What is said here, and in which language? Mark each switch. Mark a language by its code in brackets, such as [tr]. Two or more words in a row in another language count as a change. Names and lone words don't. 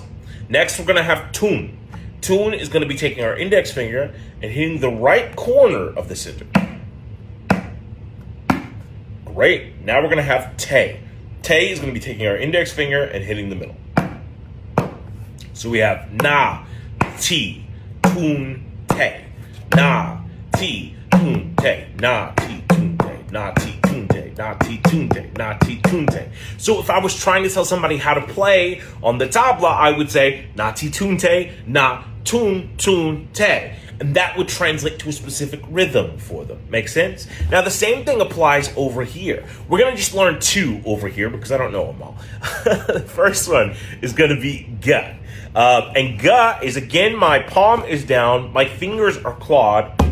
[en] Next, we're going to have tun. Tun is going to be taking our index finger and hitting the right corner of the center. Great. Now we're going to have te. Te is going to be taking our index finger and hitting the middle. So we have na, ti, tun, te. Na, ti, tun, te. Na, ti, tun, te. Na, ti, tunte, na, ti, tunte, na, ti, tunte. So if I was trying to tell somebody how to play on the tabla, I would say na, ti, tunte, na, tun, tun, te. And that would translate to a specific rhythm for them. Make sense? Now, the same thing applies over here. We're going to just learn 2 over here because I don't know them all. The first one is going to be ga. And ga is, again, my palm is down, my fingers are clawed.